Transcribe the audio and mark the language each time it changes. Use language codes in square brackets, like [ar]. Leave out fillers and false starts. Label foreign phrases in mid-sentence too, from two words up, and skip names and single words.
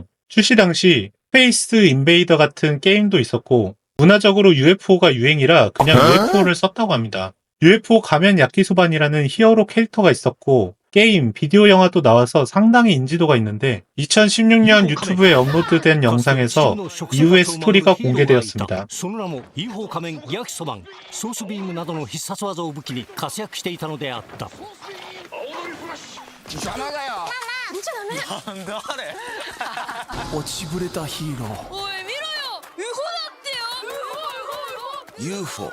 [ko] 출시 당시 스페이스 인베이더 같은 게임도 있었고 문화적으로 UFO가 유행이라 그냥 UFO를 썼다고 합니다. UFO 가면 야키소반이라는 히어로 캐릭터가 있었고 게임, 비디오 영화도 나와서 상당히 인지도가 있는데 2016년 유튜브에 업로드된 영상에서 이후의 스토리가 공개되었습니다. [ja] その名も UFO 仮面焼きそばんソースビームなどの必殺技を武器に活躍していたのであった。邪魔がよ。なんだあれ。落ちぶれたヒーロー。おい見ろよ。UFO だってよ。UFO。